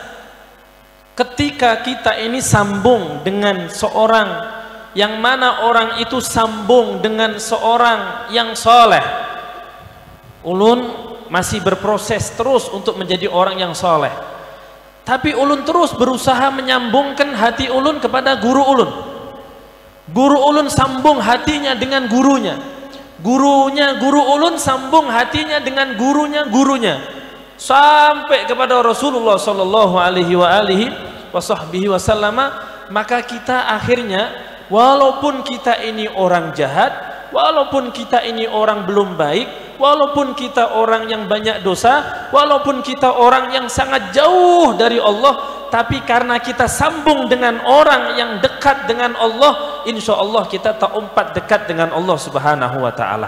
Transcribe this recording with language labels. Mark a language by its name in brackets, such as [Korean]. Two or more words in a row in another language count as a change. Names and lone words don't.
[Indonesian] Ketika kita ini sambung dengan seorang yang mana orang itu sambung dengan seorang yang soleh, ulun masih berproses terus untuk menjadi orang yang soleh, tapi ulun terus berusaha menyambungkan hati ulun kepada guru ulun. Guru ulun sambung hatinya dengan gurunya, guru ulun sambung hatinya dengan gurunya, sampai kepada Rasulullah [Arabic] صلى الله عليه وسلم. [Indonesian] Maka kita akhirnya, walaupun kita ini orang jahat, walaupun kita ini orang belum baik, walaupun kita orang yang banyak dosa, walaupun kita orang yang sangat jauh dari Allah, tapi karena kita sambung dengan orang yang dekat dengan Allah, [Arabic] إن شاء الله [Indonesian] kita terumpat dekat dengan Allah [Arabic] سبحانه وتعالى.